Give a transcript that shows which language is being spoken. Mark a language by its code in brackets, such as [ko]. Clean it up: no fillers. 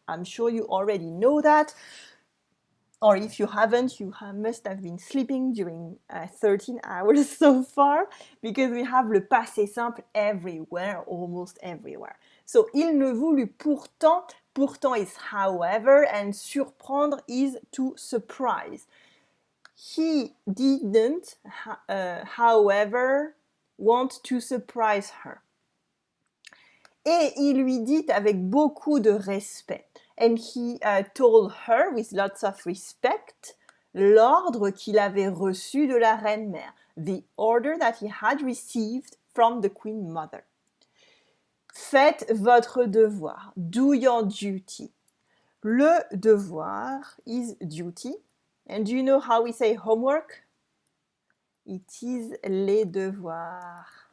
[en] I'm sure you already know that. Or if you haven't, you must have been sleeping during 13 hours so far, because we have le passé simple everywhere, almost everywhere. So, [fr] il ne voulut pourtant, [en] pourtant is however, and surprendre is to surprise. He didn't, however, want to surprise her. [fr] Et il lui dit avec beaucoup de respect. [en] And he told her with lots of respect [fr] l'ordre qu'il avait reçu de la reine-mère. [en] The order that he had received from the queen mother. [fr] Faites votre devoir. [en] Do your duty. Le devoir is duty. And do you know how we say homework? It is les devoirs.